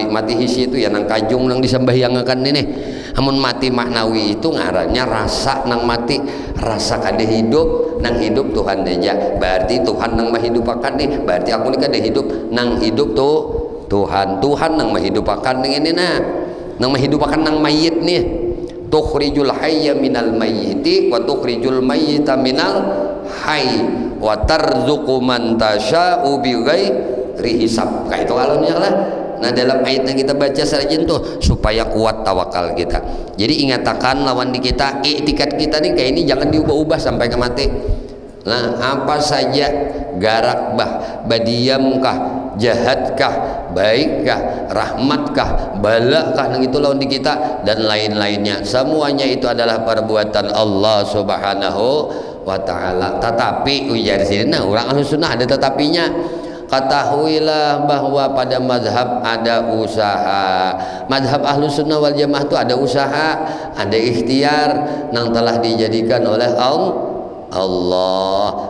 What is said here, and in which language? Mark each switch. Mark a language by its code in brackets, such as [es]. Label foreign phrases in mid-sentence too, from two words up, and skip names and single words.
[bjn] Mati hisi itu ya nang kajung nang disembahyangakan ini. Namun mati maknawi itu ngarannya rasa nang mati, rasa kade hidup, nang hidup Tuhan aja. Berarti Tuhan nang menghidupakan nih. Berarti aku nih kade hidup, nang hidup tuh Tuhan nang menghidupakan ini nang menghidupakan nang mayit nih. [ar] تخرج الحي من الميت وتخرج الميت من الحي وترزق من تشاء بغير حساب. [bjn] Kayak itu alonnya lah. Nah dalam ayat yang kita baca saja tuh supaya kuat tawakal kita. Jadi ingatakan lawan di kita, iktikad kita nih kayak ini jangan diubah-ubah sampai ke mati. Nah apa saja garakbah, badiamkah, jahatkah, baikkah, rahmatkah, balakah nang itu lawan di kita dan lain-lainnya. Semuanya itu adalah perbuatan Allah [ar] سبحانه وتعالى. [bjn] Tetapi ujar sini nah orang Ahlussunnah ada tetapinya. Ketahuilah bahwa pada mazhab ada usaha. Mazhab Ahlussunnah wal Jamaah itu ada usaha, ada ikhtiar nang telah dijadikan oleh Allah.